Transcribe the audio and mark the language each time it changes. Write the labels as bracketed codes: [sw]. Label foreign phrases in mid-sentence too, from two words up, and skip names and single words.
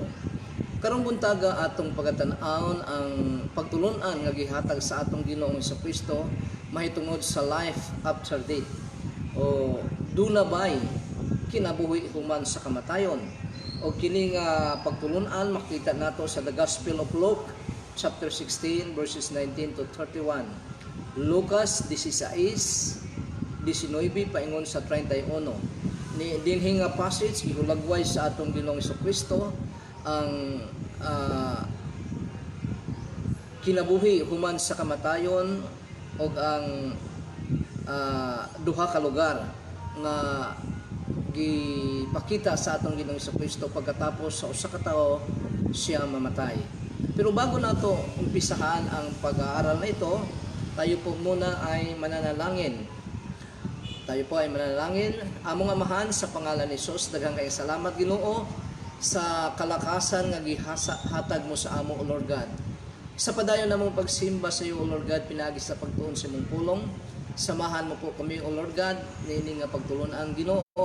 [ceb] Karong buntaga atong pagatan-aon ang pagtulon-an nga gihatag sa atong Ginoong Kristo mahitungod sa [en] life after death [ceb] o dunabay kinabuhi human sa kamatayon. O kini nga pagtulon-an makita nato sa [en] the Gospel of Luke chapter 16 verses 19 to 31. [ceb] Lucas 16:19 paingon sa 31. Ni dinhi nga passage ihulagway sa atong Ginoong Kristo ang kinabuhi human sa kamatayon og ang duha ka lugar nga gipakita sa atong Ginoong Kristo pagkatapos sa usa ka tawo siya mamatay. [tl] Pero bago nato umpisahan ang pag-aaral na ito, tayo po muna ay mananalangin. Tayo po ay mananalangin. [ceb] Among Amahan, sa pangalan ni Jesus, daghang kayong salamat Ginoo sa kalakasan nga gihatag mo sa amo, [en] O Lord God. [ceb] Sa padayon namong pagsimba sa iyo, [en] O Lord God, [ceb] pinagi sa pagtuon sa imong pulong. [tl] Samahan mo po kami, [en] O Lord God, [ceb] niini nga pagtulon ang Ginoo.